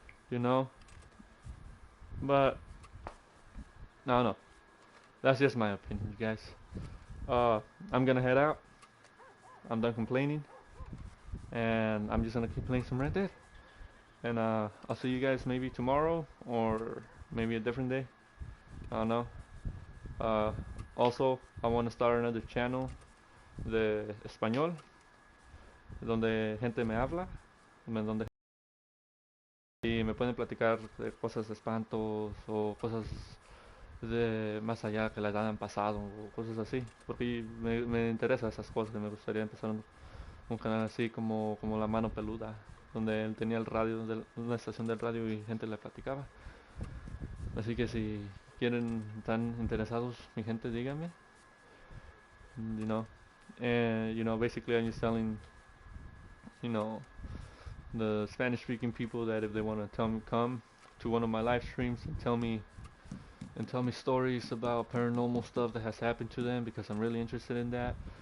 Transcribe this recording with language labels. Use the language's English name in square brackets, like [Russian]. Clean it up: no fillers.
[English] You know? But no. That's just my opinion, you guys. I'm gonna head out. I'm done complaining. And I'm just gonna keep playing some Red Dead. And I'll see you guys maybe tomorrow or maybe a different day. I don't know. Also, I want to start another channel [Spanish] de español, donde gente me habla, donde y me pueden platicar de cosas de espantos o cosas de más allá que les hayan pasado o cosas así, porque me interesa esas cosas y me gustaría empezar un canal así como La Mano Peluda, donde él tenía el radio, una estación del radio y gente le platicaba. Así que si quieren, están interesados, mi gente, díganme. [English] You know, and you know, basically I'm just telling, you know, the Spanish-speaking people that if they want to come to one of my live streams and tell me stories about paranormal stuff that has happened to them, because I'm really interested in that.